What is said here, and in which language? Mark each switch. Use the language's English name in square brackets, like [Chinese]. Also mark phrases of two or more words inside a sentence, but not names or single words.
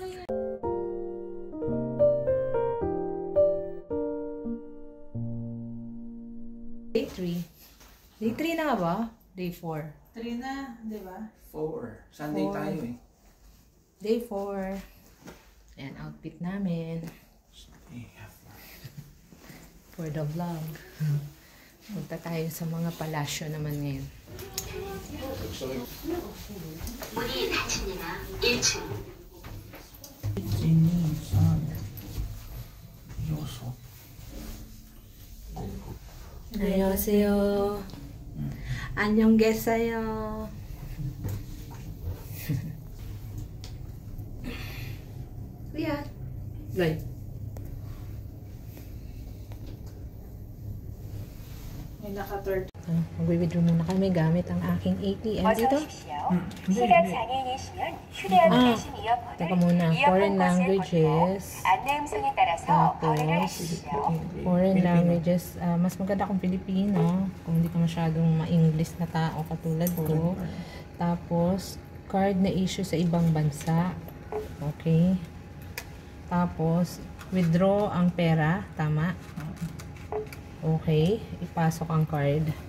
[English] Day 3. [Filipino] Day 3 na nga ba? Day 4. 3 na, di ba? [English] 4. Sunday Four. [Filipino] tayo eh. Day 4. Ayan, outfit namin. [English] For the vlog. [Filipino] Punta tayo sa mga palasyo naman ngayon. [Korean] 문이 닫힙니다. 1층. 안녕하세요. 안녕 계세요. [Filipino] Kuya. Gay. May naka-third. Mag-withdraw muna kami gamit ang aking ATM dito. [Korean] 시각 장애인이시면 휴대하고 계신 이어폰을 [Filipino] Teka muna, [English] foreign languages. [Korean] 안내 음성에 따라서 거래를 [Filipino] Tapos, [Korean] 하십시오. [English] foreign languages. [Filipino] Mas maganda kung Pilipino. Kung hindi ka masyadong ma-English na tao katulad ko. Tapos, card na issue sa ibang bansa. Okay. Tapos, withdraw ang pera. Tama. Okay. Ipasok ang card.